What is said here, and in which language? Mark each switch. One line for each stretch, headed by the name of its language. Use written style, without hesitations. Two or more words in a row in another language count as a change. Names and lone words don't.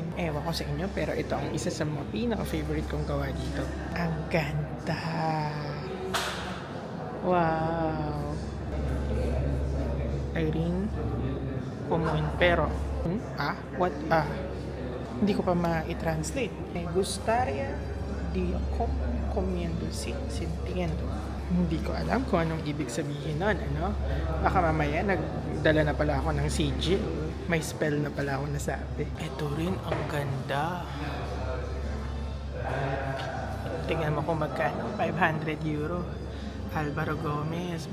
Filipino: Ewan ko sa inyo, pero ito ang isa sa mga pinaka-favorite kong gawa dito. Ang ganda. Wow. Irene Pero, what? Hindi ko pa ma-translate.
Spanish: Me gustaría di comiendo sintiendo.
Filipino: Hindi ko alam kung anong ibig sabihin nun, ano? Baka mamaya nagdala na pala ako ng sigil. May spell na pala ako nasabi. Ito rin, ang ganda. Tingnan mo kung magkano. 500 euro. Alvaro Gomez.